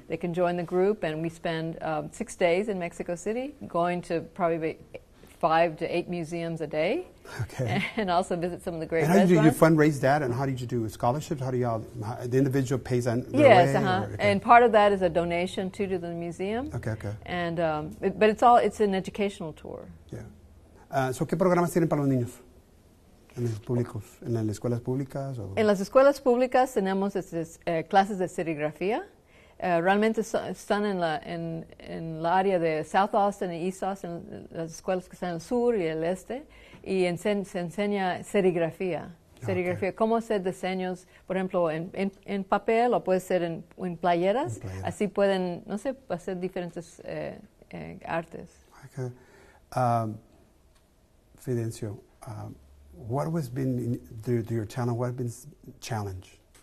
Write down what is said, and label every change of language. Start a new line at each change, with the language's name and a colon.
English: They can join the group, and we spend 6 days in Mexico City, going to probably 5 to 8 museums a day. Okay. And also visit some of the great and how restaurants. do you fundraise that, and how did you do scholarships? How do the individual pays on their Yes, way? And part of that is a donation to the museum. Okay. And but it's an educational tour. Yeah.
Spanish: So, ¿qué programas tienen para los niños? ¿En los públicos? ¿En las escuelas públicas? O? En las escuelas públicas tenemos clases de serigrafía. Realmente están en la área de South Austin y East Austin, las escuelas que están en el sur y el este, y se enseña serigrafía. Serigrafía, cómo hacer diseños, por ejemplo, en papel, o puede ser en playeras. Así pueden, hacer diferentes artes.
English: Okay. Fidencio, what has been your talent? What has been challenge?